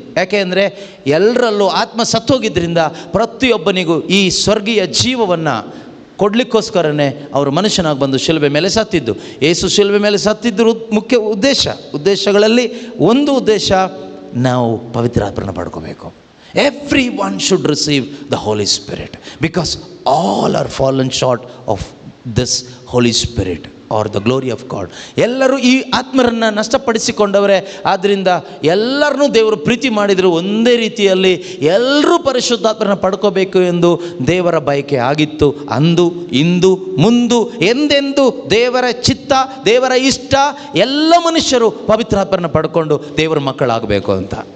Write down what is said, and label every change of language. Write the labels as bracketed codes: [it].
[kn] ಯಾಕೆ ಅಂದರೆ ಎಲ್ಲರಲ್ಲೂ ಆತ್ಮ ಸತ್ತೋಗಿದ್ದರಿಂದ ಪ್ರತಿಯೊಬ್ಬನಿಗೂ ಈ ಸ್ವರ್ಗೀಯ ಜೀವವನ್ನು ಕೊಡಲಿಕ್ಕೋಸ್ಕರನೇ ಅವರು ಮನುಷ್ಯನಾಗಿ ಬಂದು ಶಿಲುಬೆ ಮೇಲೆ ಸತ್ತಿದ್ದು. ಯೇಸು ಶಿಲುಬೆ ಮೇಲೆ ಸತ್ತಿದ್ದರು ಮುಖ್ಯ ಉದ್ದೇಶಗಳಲ್ಲಿ ಒಂದು ಉದ್ದೇಶ, ನಾವು ಪವಿತ್ರಾತ್ಮರನ್ನ ಪಡ್ಕೋಬೇಕು. [en] Everyone should receive the Holy Spirit because all are fallen short of this Holy Spirit or the glory of God. [kn] ಎಲ್ಲರೂ ಈ ಆತ್ಮರನ್ನು ನಷ್ಟಪಡಿಸಿಕೊಂಡವರೇ. ಆದ್ದರಿಂದ ಎಲ್ಲರನ್ನೂ ದೇವರು ಪ್ರೀತಿ ಮಾಡಿದರು. ಒಂದೇ ರೀತಿಯಲ್ಲಿ ಎಲ್ಲರೂ ಪರಿಶುದ್ಧಾತ್ಮರನ್ನ ಪಡ್ಕೋಬೇಕು ಎಂದು ದೇವರ ಬಯಕೆ ಆಗಿತ್ತು. ಅಂದು ಇಂದು ಮುಂದು ಎಂದೆಂದು ದೇವರ ಚಿತ್ತ, ದೇವರ ಇಷ್ಟ, ಎಲ್ಲ ಮನುಷ್ಯರು ಪವಿತ್ರಾತ್ಮರನ್ನ ಪಡ್ಕೊಂಡು ದೇವರ ಮಕ್ಕಳಾಗಬೇಕು ಅಂತ.